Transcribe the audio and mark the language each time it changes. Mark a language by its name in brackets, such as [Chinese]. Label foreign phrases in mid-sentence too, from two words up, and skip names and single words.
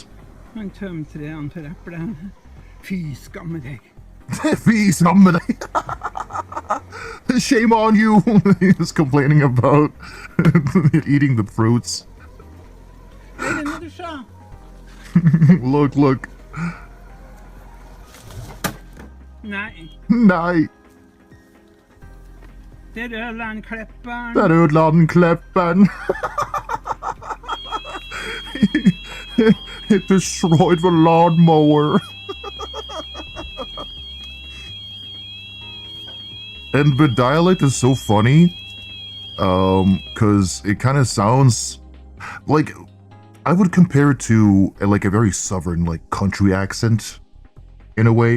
[Norwegian] Han tømte det han til eplene. Fy skamme deg. Fy skamme deg. [English] Shame on you. He's complaining about eating the fruits. [Norwegian] Er det noe du sa? [English] Look. [Norwegian] Nei, Nei, det ødela han klepperen. der ødela den kleppen. [English] It destroyed the lawnmower. And the dialect is so funny, cause it kind of sounds like, I would compare it to like a very southern, like country accent, in a way.